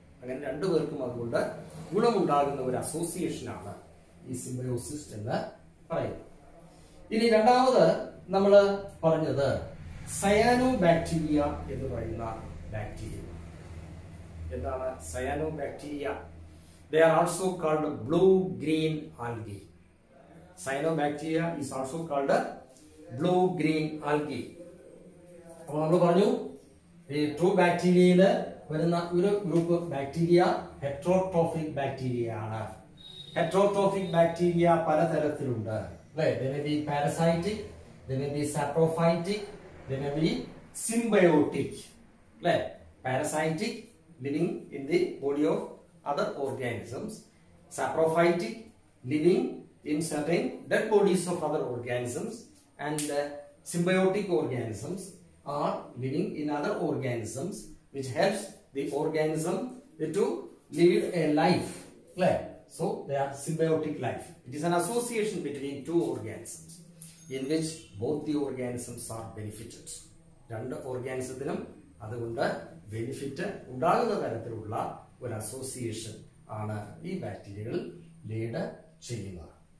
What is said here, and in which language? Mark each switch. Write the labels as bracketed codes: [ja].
[ml] അങ്ങനെ രണ്ടുപേർക്കും അതുകൊണ്ട് ഗുണമുണ്ടാകുന്ന ഒരു അസോസിയേഷനാണ് ഈ സിംബയോസിസ് എന്ന് പറയുന്നത്. ഇനി രണ്ടാമത് നമ്മൾ പറഞ്ഞത് സയാനോബാക്ടീരിയ എന്ന് പറയുന്ന ബാക്ടീരിയ. എന്താണ് സയാനോബാക്ടീരിയ? [en] They are also called blue-green algae. Cyanobacteria is also called blue-green algae. [ml] അപ്പോൾ നമ്മൾ പറഞ്ഞു ഈ ട്രൂ ബാക്ടീരിയയിൽ വരുന്ന ഒരു ഗ്രൂപ്പ് ബാക്ടീരിയ ഹെറ്ററോട്രോഫിക് ബാക്ടീരിയ ആണ്. ഹെറ്ററോട്രോഫിക് ബാക്ടീരിയ പലതരത്തിലുണ്ട് അല്ലേ? [en] They may be parasitic, they may be saprophytic, they may be symbiotic അല്ലേ? Parasitic, living in the body of other organisms. Saprophytic, living in certain dead bodies of other organisms, and symbiotic organisms are living in other organisms, which helps the organism to live a life. So they are symbiotic life. It is an association between two organisms in which both the organisms are benefited. [ml] രണ്ട് ഓർഗാനിസത്തിനും അതുകൊണ്ട് benefit ഉണ്ടാകുന്ന തരത്തിലുള്ള ഒരു association ആണ് ഈ ബാക്ടീരിയകൾ lead ചെയ്യുന്നത്.